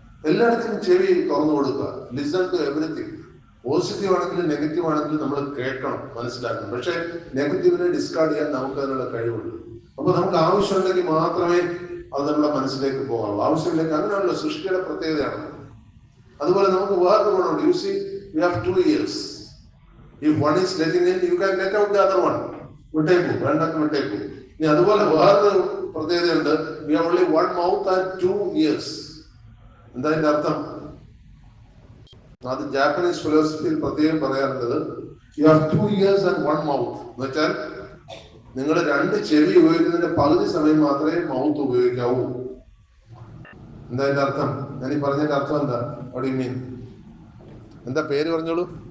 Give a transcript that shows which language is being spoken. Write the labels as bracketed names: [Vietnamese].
[Malayalam] എല്ലായിടത്തും ചെവി തുറന്നു കൊടുക്കുക. [English] Listen to everything. [Malayalam] പോസിറ്റീവ് ആണെങ്കിലും നെഗറ്റീവ് ആണെങ്കിലും നമ്മൾ കേൾക്കണം, മനസ്സിലാക്കണം. പക്ഷെ നെഗറ്റീവിനെ ഡിസ്കാർഡ് ചെയ്യാൻ നമുക്ക് അതിനുള്ള കഴിവുണ്ട്. അപ്പൊ നമുക്ക് ആവശ്യമുണ്ടെങ്കിൽ മാത്രമേ അത് നമ്മുടെ മനസ്സിലേക്ക് പോകാവൂ. ആവശ്യമില്ലെങ്കിൽ, അങ്ങനെയാണല്ലോ സൃഷ്ടിയുടെ പ്രത്യേകതയാണ്. അതുപോലെ നമുക്ക് വേറൊരു ഗുണമുണ്ട്. [English] You see, we have 2 ears. If one is letting in, you can let out the other one. [Malayalam] വിട്ടേക്കൂ, വേണ്ടെന്ന് വിട്ടേക്കൂ. ഇനി അതുപോലെ വേറൊരു പ്രത്യേകതയുണ്ട്. [English] We have only 1 mouth and 2 ears. [Malayalam] എന്താ അതിന്റെ അർത്ഥം? അത് ജാപ്പനീസ് ഫിലോസഫിയിൽ പ്രത്യേകം പറയാറുള്ളത്, [English] You have 2 ears and 1 mouth. [Malayalam] എന്ന് വെച്ചാൽ നിങ്ങൾ 2 ചെവി ഉപയോഗിക്കുന്നതിന്റെ പകുതി സമയം മാത്രമേ മൗത്ത് ഉപയോഗിക്കാവൂ. എന്താ അതിന്റെ അർത്ഥം? ഞാൻ ഈ പറഞ്ഞതിന്റെ അർത്ഥം എന്താ? [English] What do you mean? [Malayalam] എന്താ പേര് പറഞ്ഞോളൂ.